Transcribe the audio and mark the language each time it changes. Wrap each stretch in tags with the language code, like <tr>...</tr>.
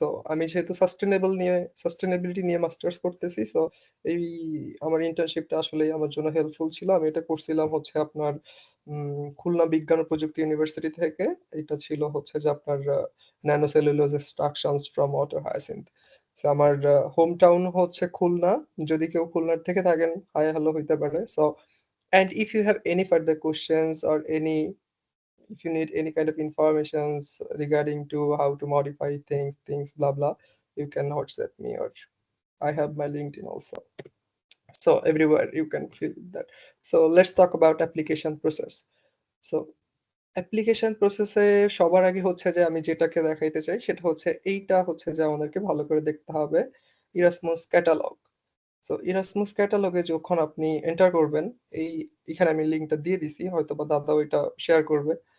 <bn>So আমি যেহেতু sustainability নিয়ে মাস্টার্স করতেছি, সো এই আমার ইন্টার্নশিপটা আসলে আমার জন্য হেল্পফুল ছিল। আমি এটা করছিলাম হচ্ছে আপনার খুলনা বিজ্ঞান ও প্রযুক্তি ইউনিভার্সিটি থেকে। এটা ছিল হচ্ছে যে আপনার nano cellulose এক্সট্রাকশনস from water hyacinth. So আমার হোম টাউন হচ্ছে খুলনা। যদি কেউ খুলনার থেকে থাকেন, হাই হ্যালো হইতে পারে।</bn> <en>So and if you have any further questions or any, if you need any kind of informations regarding to how to modify things blah blah, you can WhatsApp me, or I have my LinkedIn also. So everywhere you can feel that. So let's talk about application process.</en> <bn>So application প্রসেসে সবার আগে হচ্ছে যে আমি যেটাকে দেখাইতে চাই সেটা হচ্ছে এইটা হচ্ছে যে আমাদেরকে ভালো করে দেখতে হবে, ইরাসমাস ক্যাটালগ। সো ইরাসমাস ক্যাটালগে যখন আপনি এন্টার করবেন, এখানে আমি লিঙ্কটা দিয়ে দিছি, হয়তো বা দাদা ওইটা শেয়ার করবে।</bn>